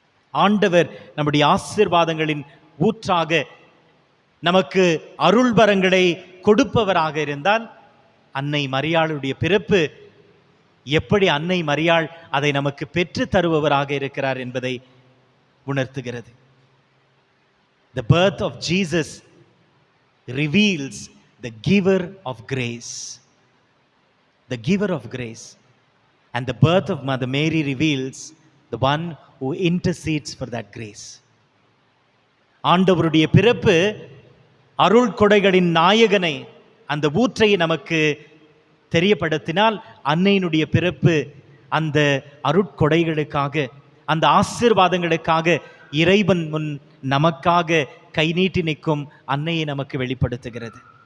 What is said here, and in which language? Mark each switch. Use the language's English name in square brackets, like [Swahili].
[Tamil] ஆண்டவர் நம்முடைய ஆசீர்வாதங்களின் ஊற்றாக, நமக்கு அருள் வரங்களை கொடுப்பவராக இருந்தால், அன்னை மரியாளுடைய பிறப்பு எப்படி அன்னை மரியாள் அதை நமக்கு பெற்று தருபவராக இருக்கிறார் என்பதை உணர்த்துகிறது. [English] The birth of Jesus reveals the giver of grace. The giver of grace. And the birth of Mother Mary reveals the one who intercedes for that grace. [Tamil] ஆண்டவருடைய பிறப்பு அருள் கொடைகளின் நாயகனை, அந்த ஊற்றை நமக்கு தெரியப்படுத்தினால், அன்னையினுடைய பிறப்பு அந்த அருட்கொடைகளுக்காக, அந்த ஆசீர்வாதங்களுக்காக இறைவன் முன் நமக்காக கை நீட்டி நிற்கும் அன்னையை நமக்கு வெளிப்படுத்துகிறது.